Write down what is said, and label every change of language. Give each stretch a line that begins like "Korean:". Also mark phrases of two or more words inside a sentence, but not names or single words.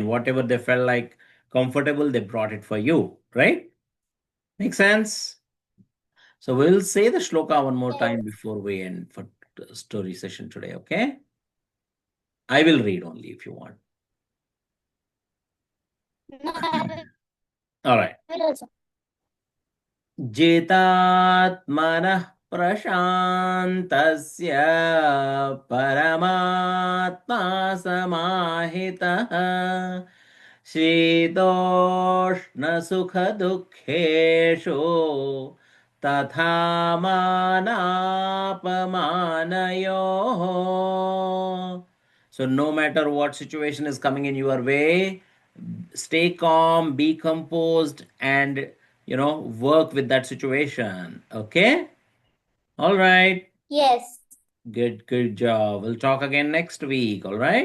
English: Whatever they felt like comfortable, they brought it for you, right? Make sense? So we'll say the shloka one more time before we end for story session today, okay? I will read only if you want. All right.
Sanskrit: jita-ātmanaḥ praśāntasya paramātmā samāhitaḥ śīta-uṣṇa sukha-duḥkheṣu tathā māna-apamānayoḥ.
English: So no matter what situation is coming in your way, stay calm, be composed, and work with that situation. Okay? All right. Yes. Good job. We'll talk again next week. All right?